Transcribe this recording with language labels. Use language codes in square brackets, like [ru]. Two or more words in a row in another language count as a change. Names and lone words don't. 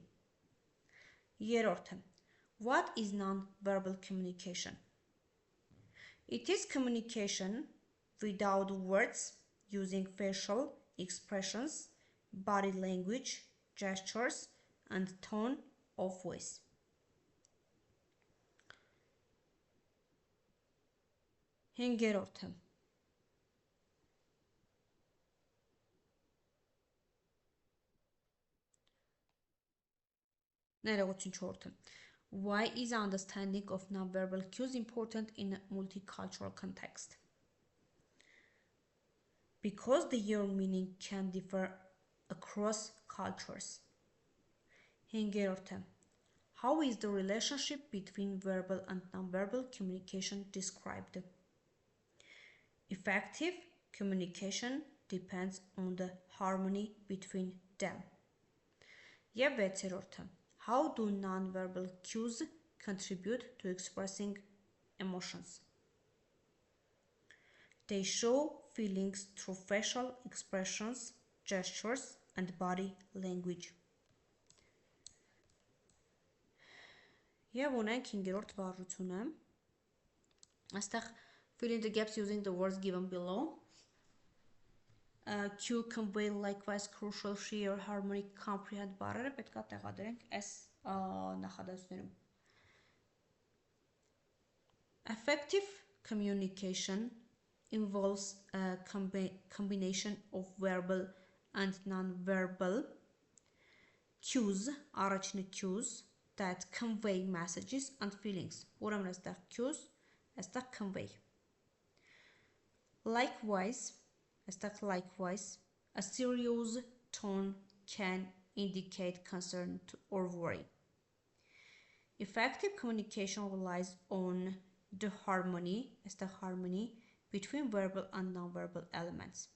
[en] Երրորդը, what is non-verbal communication? It is communication without words using facial expressions, body language, gestures, and tone of voice. [hy] Հինգերորդը, ներողություն չորրորդը, [en] why is understanding of non-verbal cues important in a multicultural context? Because their meaning can differ across cultures. Հինգերորդը, how is the relationship between verbal and non-verbal communication described? Effective communication depends on the harmony between them. [hy] Եվ վեցերորդը, [en] how do non-verbal cues contribute to expressing emotions? They show feelings through facial expressions, gestures, and body language. [hy] Եվ ունենք հինգերորդ վարժությունը, այստեղ [en] fill in the gaps using the words given below. Cue, convey, likewise, crucial, share, harmony, comprehend [hy] բառերը պետք է տեղադրենք այս նախադասությունում. [en] Effective communication involves a combination of verbal and non-verbal cues, առաջինը cues, that convey messages and feelings. [hy] Ուրեմն այստեղ [en] cues, այստեղ convey. Likewise, a serious tone can indicate concern or worry. Effective communication relies on the harmony between verbal and non-verbal elements.